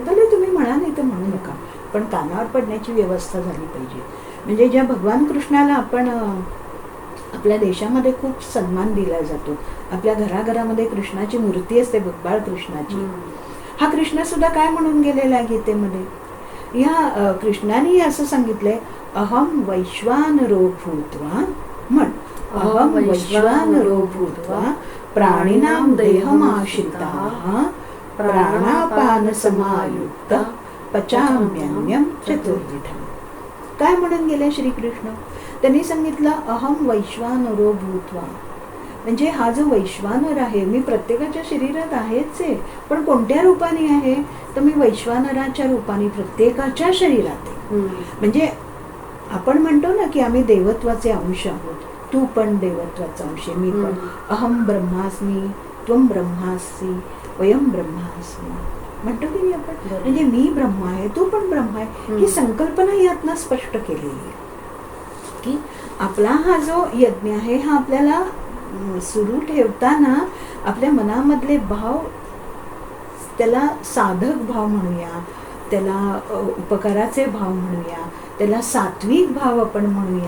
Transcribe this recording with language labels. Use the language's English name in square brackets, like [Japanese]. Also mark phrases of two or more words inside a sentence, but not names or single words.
[Marathi] भले तुम्ही म्हणा नाही तर म्हणू नका पण कानावर पडण्याची व्यवस्था झाली पाहिजे. म्हणजे ज्या भगवान कृष्णाला आपण आपल्या देशामध्ये खूप सन्मान दिला जातो. आपल्या घराघरामध्ये कृष्णाची मूर्ती असते बाळ कृष्णाची. हा कृष्ण सुद्धा काय म्हणून गेलेला आहे गीतेमध्ये या कृष्णाने असं सांगितलंय [Sanskrit] अहम वैश्वानरो भूत्वा [Marathi] म्हण [Sanskrit] अहम वैश्वानरो भूत्वा प्राणिनां देहमाश्रिताः प्राणापान समायुक्त पचाम्यन्यम चतुर्विधम. [Marathi] काय म्हणून गेले श्रीकृष्ण त्यांनी सांगितलं [Sanskrit] अहम वैश्वानरो भूत्वा [Marathi] म्हणजे हा जो वैश्वानर आहे मी प्रत्येकाच्या शरीरात आहेच आहे पण कोणत्या रूपाने आहे तर मी वैश्वानराच्या रूपाने प्रत्येकाच्या शरीरात आहे. म्हणजे आपण म्हणतो ना की आम्ही देवत्वाचे अंश आहोत. तू पण देवत्वाचा अंश मी पण [Sanskrit] अहम ब्रह्मास्मी त्वम ब्रह्मासी वयम ब्रह्मास्मी [Marathi] म्हणतो की नाही आपण. म्हणजे मी ब्रह्म आहे तू पण ब्रह्म आहे ही संकल्पना यातनं स्पष्ट केलेली आहे की आपला हा जो यज्ञ आहे हा आपल्याला सुरू ठेवताना आपल्या मनामधले भाव त्याला साधक भाव म्हणूया त्याला उपकाराचे भाव म्हणूया, त्याला सात्विक भाव आपण म्हणूया.